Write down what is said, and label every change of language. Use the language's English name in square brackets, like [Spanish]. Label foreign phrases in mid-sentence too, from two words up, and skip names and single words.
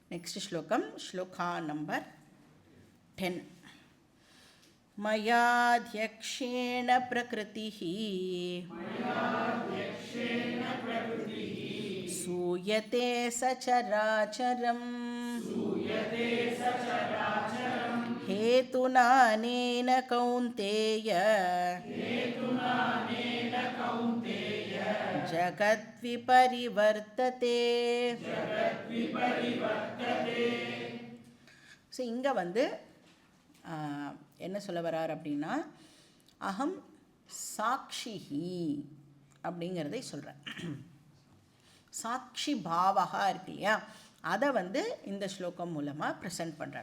[Sanskrit] नेक्स्ट श्लोकम श्लोका नंबर 10 मयाध्यक्षेण प्रकृतिः सूयते सचराचरम् हेतुनानेन कौन्तेय जगद्विपरिवर्तते. [Tamil] ஸோ இங்கே வந்து என்ன சொல்ல வரார் அப்படின்னா, [Sanskrit] अहं साक्षी [Tamil] அப்படிங்கிறதை சொல்கிறேன். சாட்சி பாவகா இருக்கு இல்லையா, அதை வந்து இந்த ஸ்லோகம் மூலமாக ப்ரெசென்ட் பண்ணுறார்.